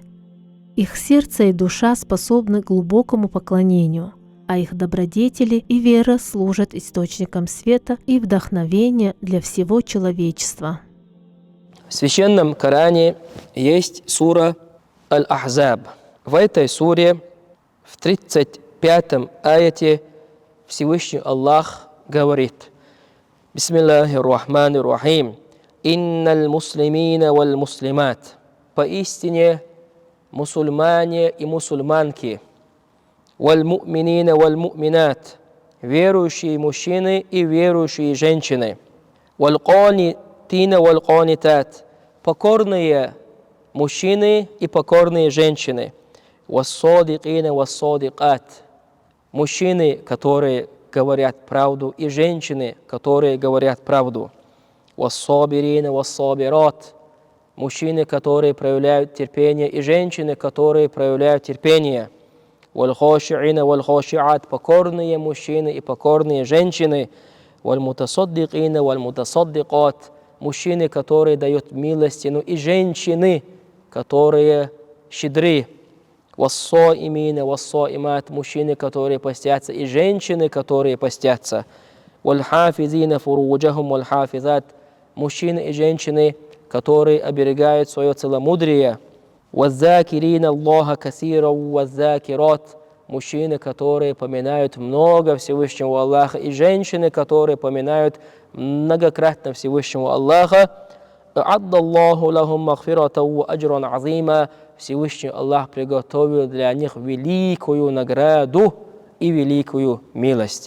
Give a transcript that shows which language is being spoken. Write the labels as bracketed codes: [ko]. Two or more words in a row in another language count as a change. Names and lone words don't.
[ru] Их сердце и душа способны к глубокому поклонению, а их добродетели и вера служат источником света и вдохновения для всего человечества. В Священном Коране есть сура Аль-Ахзаб. В этой суре, в 35-м аяте, Всевышний Аллах говорит: [ar] بسم الله الرحمن الرحيم. إن المسلمين والمسلمات. [ru] Поистине мусульмане и мусульманки, [ar] والمؤمنين والمؤمنات, [ru] верующие мужчины и верующие женщины, [ar] والقانتين والقانتات, [ru] покорные мужчины и покорные женщины, [ar] والصادقين والصادقات, [ru] мужчины, которые говорят правду, и женщины, которые говорят правду, [ar] والصابرين والصابرات, [ru] мужчины, которые проявляют терпение, и женщины, которые проявляют терпение, [ar] والخاشعين والخاشعات, [ru] покорные мужчины и покорные женщины, [ar] والمتصدقين والمتصدقات, [ru] мужчины, которые дают милостину, и женщины, которые щедры, [ar] والصائمين والصائمات, [ru] мужчины, которые постятся, и женщины, которые постятся, [ar] والحافظين فروجهم والحافظات, [ru] мужчины и женщины, которые оберегают свое целомудрие, [ar] والذاكرين الله كثيرا والذاكرات, [ru] мужчины, которые поминают много Всевышнего Аллаха, и женщины, которые поминают многократно Всевышнего Аллаха. [ar] أعد الله لهم مغفرة وأجرا عظيما, [ru] Всевышний Аллах приготовил для них великую награду и великую милость.